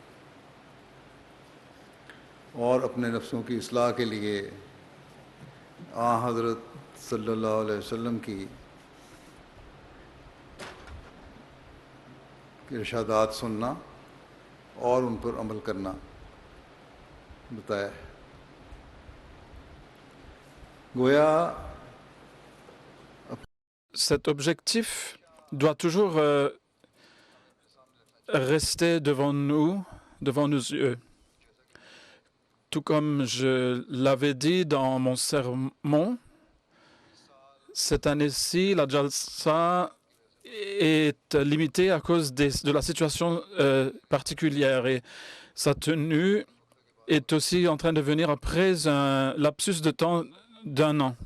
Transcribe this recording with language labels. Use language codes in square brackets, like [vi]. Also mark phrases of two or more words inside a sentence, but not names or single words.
[ur] اور اپنے نفسوں کی اصلاح کے لیے حضرت [ar] صلى الله عليه وسلم [ur] کی ارشادات سننا اور ان پر عمل کرنا بتایا ہے. گویا [fr] Cet objectif doit toujours rester devant nous, devant nos yeux. Tout comme je l'avais dit dans mon sermon, cette année-ci, la Jalsa est limitée à cause de la situation particulière et sa tenue est aussi en train de venir après un lapsus de temps d'1 an.